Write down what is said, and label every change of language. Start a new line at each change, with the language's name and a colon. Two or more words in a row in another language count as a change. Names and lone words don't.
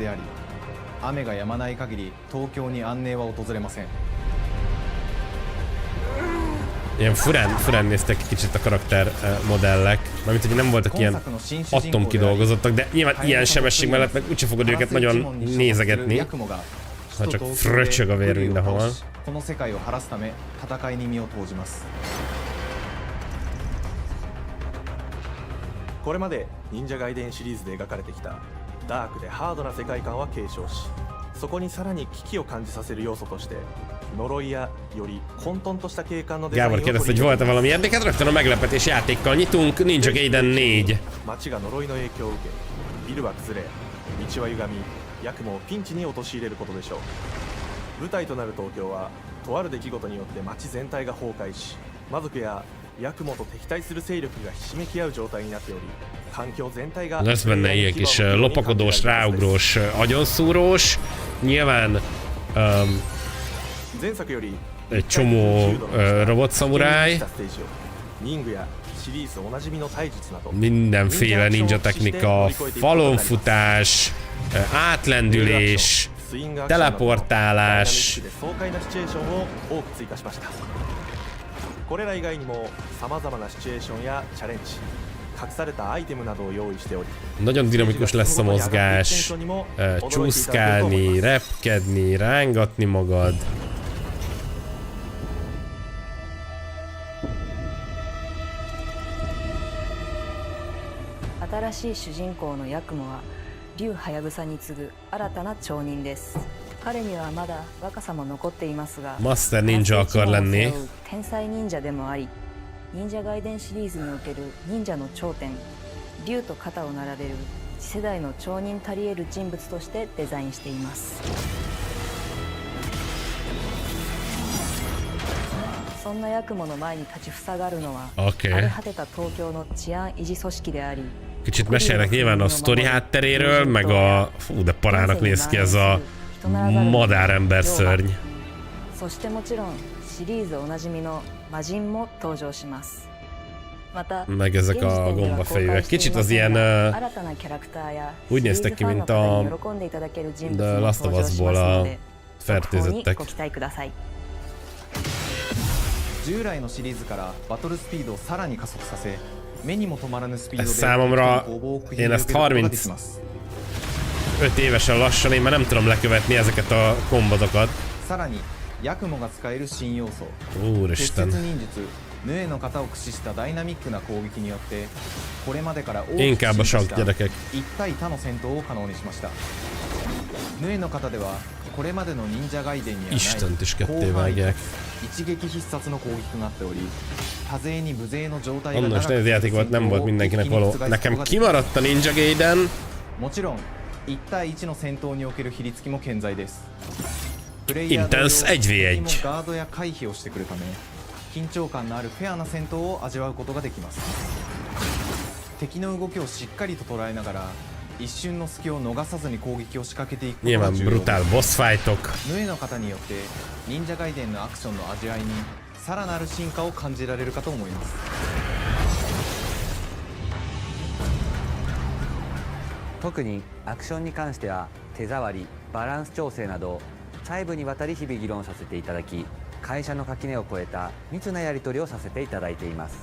Hungarian: Ilyen furán néztek ki kicsit a karakter modellek. Mármint, hogy nem voltak ilyen atomkidolgozottak, de nyilván ilyen sebesség mellett meg úgyse fogod őket nagyon nézegetni. Ha csak fröcsög a vér mindenhol.
Japanese: この世界を晴らすため戦いに身を投じます。これまで忍者外伝シリーズで描かれてきたダークでハードな世界観は継承し、そこにさらに危機を感じさせる要素として呪いやより混沌とした景観のデザインを
Hungarian: Gábor kérdezte, hogy volt-e valami érdeket, rögtön a meglepetés játékkal nyitunk, Ninja Gaiden 4.
Japanese: 街が呪いの影響を受け、ビルは崩れ、道は歪み、ヤクモをピンチに陥れることでしょう。舞台となる東京はとある出来事によって街全体が崩壊し、魔族やヤクモと敵対する勢力がひしめき合う状態になっており、環境全体が
Hungarian: Lesz benne ilyen kis lopakodós, ráugrós, agyonszúrós. Nyilván
Japanese: 前作より
Hungarian: egy csomó robotszamuráj,
Japanese: ニングやシリーズおなじみの体術など
Hungarian: mindenféle ninja technika, falonfutás, átlendülés, teleportálás.
Japanese: 爽快なシチュエーションを多く追加しました。これら以外にも様々なシチュエーションやチャレンジ、隠されたアイテムなどを用意しており、
Hungarian: Nagyon dinamikus lesz a mozgás, csúszkálni, repkedni, rángatni magad.
Japanese: 新しい主人公のヤクモは竜ハヤブサに次ぐ新たな町人です。彼にはまだ若さも残っていますが、
English: Master Ninja
Hungarian: akar lenni.
Japanese: 天才忍者でもあり、忍者外伝シリーズにおける忍者の頂点、竜と肩を並べる次世代の町人たり得る人物としてデザインしています。そんなヤクモの前に立ちふさがるのは、荒れ果てた東京の治安維持組織であり、
Hungarian: Kicsit mesélnek nyilván a sztori hátteréről, meg a... Fú, de parának néz ki ez a madárember szörny.
Japanese: そしてもちろんシリーズおなじみの魔人も登場します。また
Hungarian: Meg ezek a gombafejűek. Kicsit az ilyen... úgy néztek ki, mint a The Last of Us-ból a fertőzöttek.
Japanese: 従来のシリーズからバトルスピードをさらに加速させ、目にも止まらぬスピードで
Hungarian: Számomra én ezt 35 évesen lassan, én már nem tudom lekövetni ezeket a kombotokat.
Japanese: さらにヤクモが使える新要素、
Hungarian: Úristen.
Japanese: 鉄忍術ヌエの型を駆使したダイナミックな攻撃によってこれまでから大きく
Hungarian: Inkább a
Japanese: 進化した
Hungarian: sankgyerekek.
Japanese: 一対他の戦闘を可能にしました。ヌエの型ではこれまでの忍者ガイデンにはない
Hungarian: Istent is ketté vágják.
Japanese: 一撃必殺の攻撃となっており、多勢に無勢の状態が
Hungarian: Annos nehéz játék volt, nem volt mindenkinek való. Nekem kimaradt a Ninja Gaiden.
Japanese: もちろん1対1の戦闘における比率も健在です。プレイヤー
English: Intense 1v1.
Japanese: ガードや回避をしてくるため、緊張感のあるフェアな戦闘を味わうことができます。敵の動きをしっかりと捉えながら一瞬の隙を逃さずに攻撃を仕掛けていくことが重要です。
Hungarian: Brutál
English: boss fightok.
Japanese: ヌエの方によって忍者ガイデンのアクションの味わいにさらなる進化を感じられるかと思います。特にアクションに関しては手触り、バランス調整など細部にわたり日々議論させていただき、会社の垣根を越えた密なやり取りをさせていただいています。